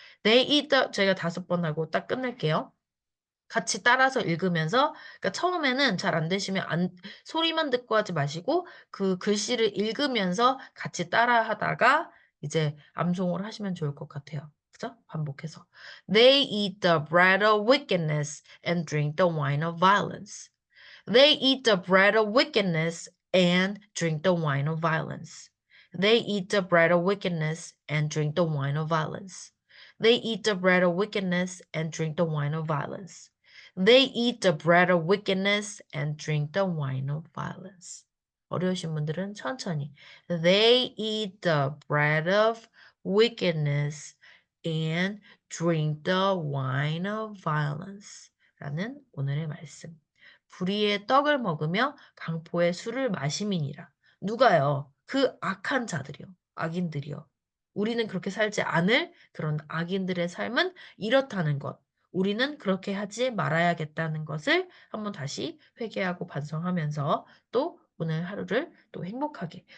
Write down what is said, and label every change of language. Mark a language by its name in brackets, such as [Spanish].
[English] They eat the [Korean] 제가 5번 하고 딱 끝낼게요. 같이 따라서 읽으면서 그러니까 처음에는 잘 안 되시면 소리만 듣고 하지 마시고 그 글씨를 읽으면서 같이 따라하다가 이제 암송을 하시면 좋을 것 같아요. 그죠? 반복해서. [English] They eat the bread of wickedness and drink the wine of violence. They eat the bread of wickedness and drink the wine of violence. They eat the bread of wickedness and drink the wine of violence. They eat the bread of wickedness and drink the wine of violence. They eat the bread of wickedness and drink the wine of violence. [Korean] 어려우신 분들은 천천히. [English] They eat the bread of wickedness and drink the wine of violence. [Korean] 라는 오늘의 말씀. 불의의 떡을 먹으며 강포의 술을 마심이니라. 누가요? 그 악한 자들이요. 악인들이요. 우리는 그렇게 살지 않을 그런 악인들의 삶은 이렇다는 것. 우리는 그렇게 하지 말아야겠다는 것을 한번 다시 회개하고 반성하면서 또 오늘 하루를 또 행복하게.